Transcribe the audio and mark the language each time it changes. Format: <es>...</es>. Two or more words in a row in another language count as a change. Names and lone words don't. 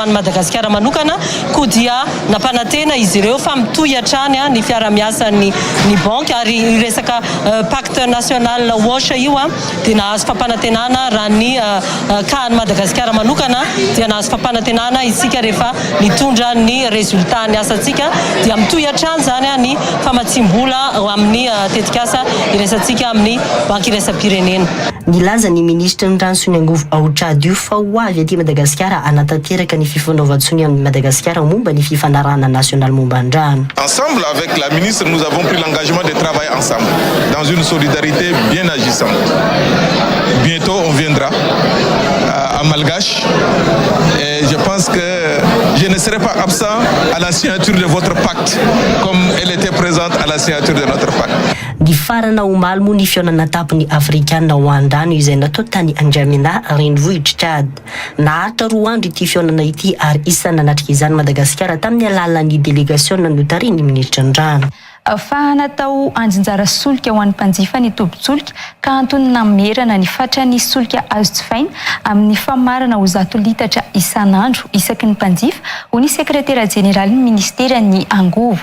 <mg>an'ny Madagasikara manokana koa dia nampanantena izy ireo fa mitohy hatrany ny fiara-miasan'ny banky ary resaka</mg> <fr>pacte national</fr> <mg>WASH io dia nahazo fampanantenana raha ny kahan'ny Madagasikara manokana dia nahazo fampanantenana isika rehefa nitondra ny resultat ny asantsika dia mitohy hatrany zany ny famatsimbola amin'ny tetikasa irasantsika amin'ny banky iraisam-pirenena. Nilaza ny ministra ny Ransony Angovo ao Tchad io fa ho avy aty Madagasikara anatanteraka ny fifaonaovantsony amin'ny Madagasikara momba ny fifanarahana national momba ny rano.</mg> <fr>Ensemble avec la ministre, nous avons pris l'engagement de travailler ensemble dans une solidarité bien agissante. Bientôt, on viendra à Malgache et je pense que je ne serai pas absent à la signature de votre pacte comme elle était présente à la signature de notre pacte.</fr> <mg>Ny farana omaly moa ny fihaonana tapony afrikanina ho an-drano izay natao tany Andramina renivohitra Tchad. Naharitra 2 andro ity fihaonana ity ary isan'ny nanatrika izany Madagasikara tamin'ny alalan'ny délégation notariny ministra ny rano. Fa natao anjinjara solika ho an'ny mpanjifa ny tobi-tsolika ka antony namerana ny fatran'ny solika azo jifaina amin'ny famarana ho 100 litatra isan'andro isaky ny mpanjifa hoy ny sekretera jeneraly ny ministeran'ny Angovo.</mg>